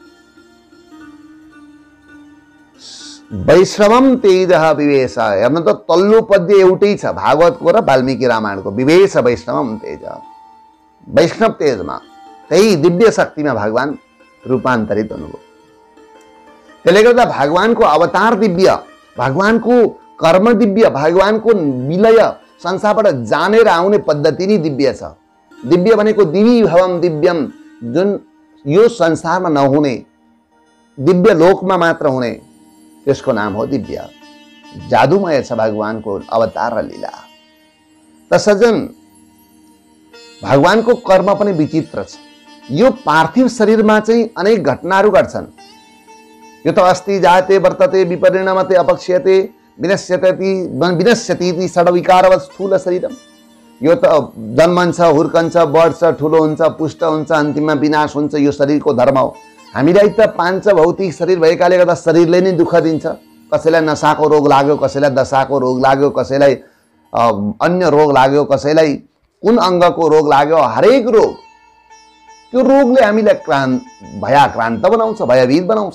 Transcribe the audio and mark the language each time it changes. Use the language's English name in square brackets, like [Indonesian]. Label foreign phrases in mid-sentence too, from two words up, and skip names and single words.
[Sanskrit] वैष्णवम तेज विवेश, [Nepali] हेर्नु त तल्लो पद्य एउटै छ भागवतको र वाल्मीकि रामायणको, [Sanskrit] विवेश वैष्णवम तेज, [Nepali] वैष्णव तेजमा, त्यही दिव्य शक्तिमा भगवान रूपान्तरित हुनुभयो। त्यसले गर्दा भगवानको अवतार दिव्य, भगवानको कर्म दिव्य, भगवानको विलय संसारबाट जानेर आउने पद्धति नै दिव्य छ। दिव्य भनेको [Sanskrit] दिवी भवम दिव्यम, [Nepali] जुन यो संसारमा नहुने, दिव्य लोकमा मात्र हुने, त्यसको नाम हो दिव्य। जादुमय छ भगवानको अवतार र लीला। त सज्जन, भगवानको कर्म पनि विचित्र छ। यो पार्थिव शरीरमा चाहिँ अनेक घटनाहरू घट्छन्। यो त [Sanskrit] अस्ति जाते वर्तते विपरिणमते अपक्ष्यते विनश्यति षड्विकारवत् स्थूल शरीरम। [Nepali] यो त जन्मन्छ, हुर्कन्छ, बढ्छ, ठुलो हुन्छ, पुष्ट हुन्छ, अन्तिममा विनाश हुन्छ, यो शरीरको धर्म हो। हामीलाई त पाञ्च भौतिक शरीर भएकाले गर्दा शरीरले नै दुःख दिन्छ। कसैलाई नसाको रोग लाग्यो, कसैलाई दशाको रोग लाग्यो, कसैलाई अन्य रोग लाग्यो, कसैलाई कुन अङ्गको रोग लाग्यो, हरेक रोग त्यो रोगले हामीलाई भयाक्रान्त बनाउँछ, भयभीत बनाउँछ।